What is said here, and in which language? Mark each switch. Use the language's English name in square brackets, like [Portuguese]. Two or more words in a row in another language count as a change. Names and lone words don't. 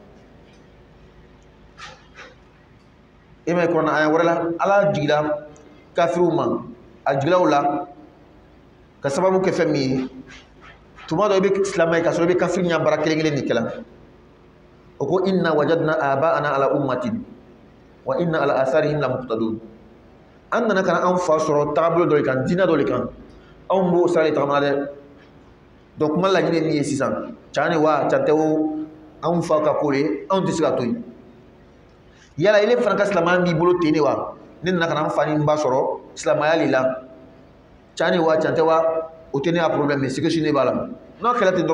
[Bambara] e ma ye kuranɛ aya wɛrɛ la ala jigila kafiriw ma a jigilaw la ka sababu kɛ fɛn min ye tuma dɔ i bɛ silamɛ ye ka sɔrɔ i bɛ kafiri ɲɛ baara kelen kelen de kɛla o ko [Arabic] إنا وجدنا آباءنا على أمة وإنا على آثارهم لمقتدون [Bambara] an nana kana an fa sɔrɔ tagabolo dɔ de kan diinɛ dɔ de kan anw b'o sira de tagamana dɛ donc kuma laɲini ye min ye sisan can de wa can tɛ o anw fa ka ko de anw tɛ se ka to yen yala ile fana ka silamɛya b'i bolo ten de wa ne nana kana n fa ni n ba sɔrɔ silamɛya le la can de wa can tɛ wa o tɛ ne ka problème mais sigi ne b'a la n'a kɛra ten